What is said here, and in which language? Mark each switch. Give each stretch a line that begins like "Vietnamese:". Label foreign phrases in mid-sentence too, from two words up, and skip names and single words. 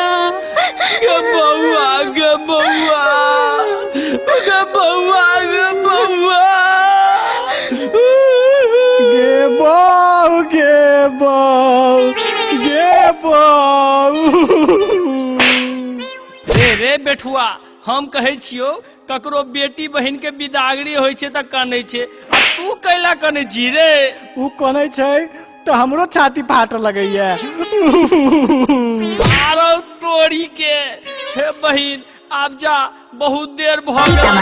Maithili: गे बउआ गे बउआ गे बउआ गे बउआ गे बउ गे बउ गे बउ रे बेठुआ हम कहै छियो ककरो बेटी बहन के बिदागरी होइ छै त कानै छै आ तू कैला कानै छी रे उ कानै छै तो हमरो छाती फाट लगैया आरो तोरी के हे बहिन आब जा बहुत देर भ गेल